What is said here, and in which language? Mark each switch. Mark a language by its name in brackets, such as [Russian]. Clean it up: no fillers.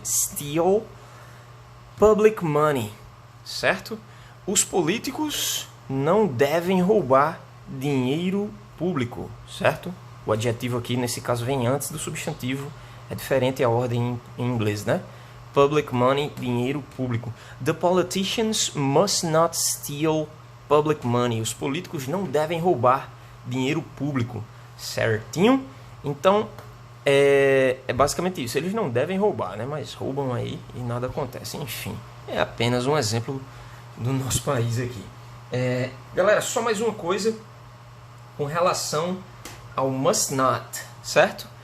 [English] Steal public money. Certo? [Portuguese] Os políticos não devem roubar dinheiro público. Certo? O adjetivo aqui, nesse caso, vem antes do substantivo. É diferente a ordem em inglês, né? [English] Public money, [Portuguese] dinheiro público. [English] The politicians must not steal public money. [Portuguese] Os políticos não devem roubar dinheiro público. Certinho? Então, é basicamente isso. Eles não devem roubar, né? Mas roubam aí e nada acontece. Enfim, é apenas um exemplo do nosso país aqui. Galera, só mais uma coisa com relação ao must not, certo?